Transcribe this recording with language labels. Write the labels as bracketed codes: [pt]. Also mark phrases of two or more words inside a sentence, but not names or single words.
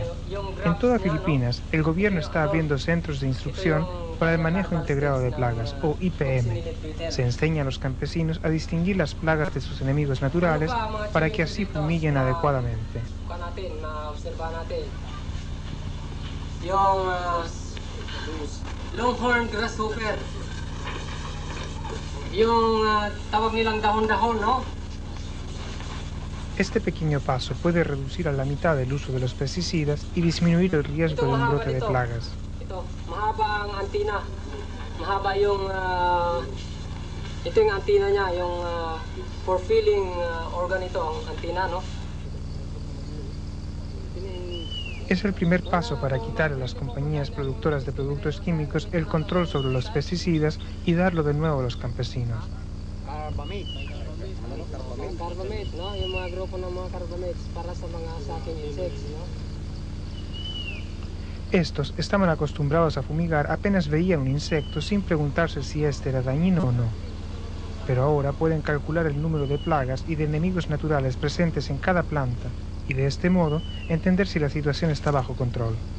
[es] En toda Filipinas, el gobierno está abriendo centros de instrucción para el manejo integrado de plagas, o IPM. Se enseña a los campesinos a distinguir las plagas de sus enemigos naturales para que así fumiguen adecuadamente. [en] Longhorn grasshopper. [tl] Tawag nilang dahon-dahon, no? [es] Este pequeño paso puede reducir a la mitad el uso de los pesticidas y disminuir el riesgo de un brote de plagas. [tl] Mahaba ang antina. Mahaba yung ito yung antina niya, yung [en] for feeling organ [tl] ito ang antina, no? [es] Es el primer paso para quitar a las compañías productoras de productos químicos el control sobre los pesticidas y darlo de nuevo a los campesinos. [tl] Carbamate, no? Yung mga grupo ng mga carbamates para sa mga [en] sucking insects, [tl] no? [es] Estos estaban acostumbrados a fumigar apenas veían un insecto sin preguntarse si este era dañino o no. pero ahora pueden calcular el número de plagas y de enemigos naturales presentes en cada planta y de este modo entender si la situación está bajo control.